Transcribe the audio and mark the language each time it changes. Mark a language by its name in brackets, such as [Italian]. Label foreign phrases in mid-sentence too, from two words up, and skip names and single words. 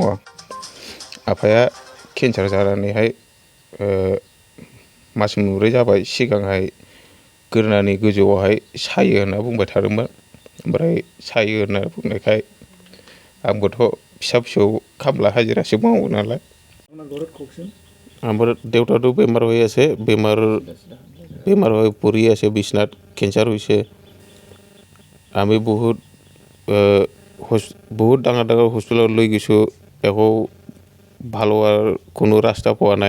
[Bodo] आफाया केन्सार जानानैहाय मास मोनब्रै जाबाय। सिगांहाय गोरनानि गोजौआवहाय सायो होनना बुंबाय थादोंमोन। ओमफ्राय सायो होनना बुंनायखाय आंबोथ' फिसा फिसौ खामला हाजिरासो मावो नालाय। [Assamese] আমার দেউতাটো বেমাৰ হৈ আছে। বেমাৰ হৈ পৰি আছে বিছনাত। কেঞ্চাৰ হৈছে। আমি বহুত ডাঙৰ ডাঙৰ হস্পিটেলত লৈ গৈছোঁ। একো ভাল হোৱাৰ কোনো ৰাস্তা পোৱা নাই।